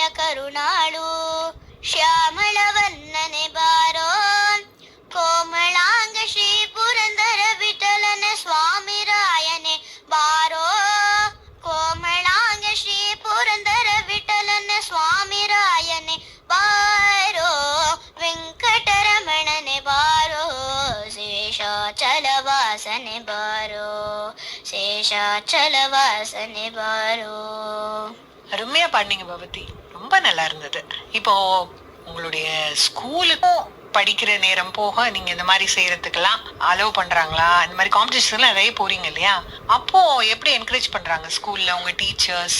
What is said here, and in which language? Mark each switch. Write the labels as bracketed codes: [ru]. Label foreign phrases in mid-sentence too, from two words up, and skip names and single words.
[kn] ಕರುಣಾಳು ಶ್ಯಾಮಳವನ್ನನೆ ಬಾರೋ ಕೋಮಳಾಂಗ ಶ್ರೀ ಪುರಂದರ ವಿಠಲನ ಸ್ವಾಮಿ ರಾಯನೆ ಬಾರೋ ಕೋಮಳಾಂಗ ಶ್ರೀ ಪುರಂದರ ವಿಠಲನ ಸ್ವಾಮಿ ರಾಯನೆ ಬಾರೋ ವೆಂಕಟರಮಣನೆ ಬಾರೋ ಶೇಷಾಚಲವಾಸನೆ ಬಾರೋ ಶೇಷಾಚಲವಾಸನೆ ಬಾರೋ. [ta] அருமையா பாடினீங்க பவதி, ரொம்ப நல்லா இருந்தது. இப்போ உங்களுடைய ஸ்கூலுக்கும் படிக்கிற நேரம் போக நீங்க இந்த மாதிரி செய்யறதுக்கெல்லாம் அலோவ் பண்றாங்களா? இந்த மாதிரி காம்படிஷன் நிறைய போறீங்க இல்லையா, அப்போ எப்படி என்கரேஜ் பண்றாங்க ஸ்கூல்ல உங்க டீச்சர்ஸ்?